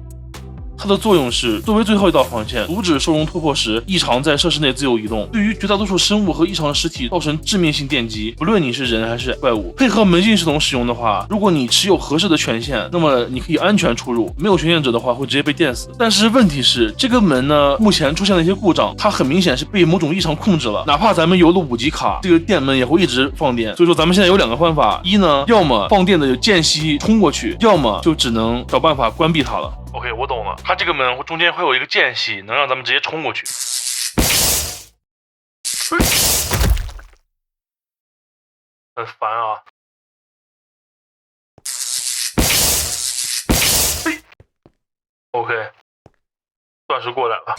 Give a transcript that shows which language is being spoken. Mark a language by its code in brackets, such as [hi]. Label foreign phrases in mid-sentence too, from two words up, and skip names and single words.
[zh] 它的作用是作為最後一道防線，阻止受容突破時異常在設施內自由移動，對於絕大多數生物和異常的實體造成致命性電擊，不論你是人還是怪物。配合門禁系統使用的話，如果你持有合適的權限，那麼你可以安全出入；沒有權限者的話，會直接被電死。但是問題是，這個門呢，目前出現了一些故障，它很明顯是被某種異常控制了。哪怕咱們有了 5G 卡，這個電門也會一直放電。所以說，咱們現在有2個方法：一呢，要麼放電的間隙衝過去，要麼就只能找辦法關閉它了。OK， 我懂了，它這個門中間會有一個間隙，能讓咱們直接衝過去。很煩啊。OK， 算是過來了。